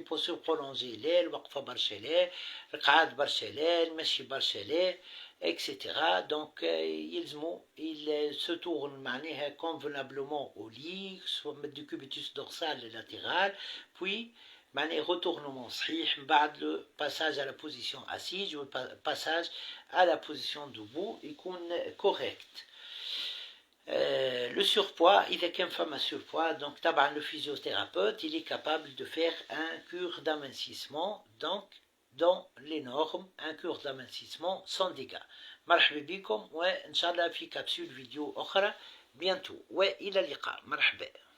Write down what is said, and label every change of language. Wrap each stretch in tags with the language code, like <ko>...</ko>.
<fr>لي بوسور برولونجي</fr> <ar>لا، الوقفة برشا لا، القعاد برشا لا، المشي برشا لا، etc.</ar> <fr>Donc il se tourne معناها convenablement au lit، soit du cubitus dorsal et latéral، puis معناها retournement صحيح</fr> <ar>من بعد</ar> <fr>le passage à la position assise ou le passage à la position debout يكون correct. Le surpoids, il est qu'une femme à surpoids, donc le physiothérapeute, il est capable de faire un cure d'amincissement, donc dans les normes, un cure d'amincissement sans dégâts.</fr> <ar>مرحبا بكم وإن شاء الله في كبسول فيديو أخرى bientôt وإلى اللقاء. مرحبا.</ar>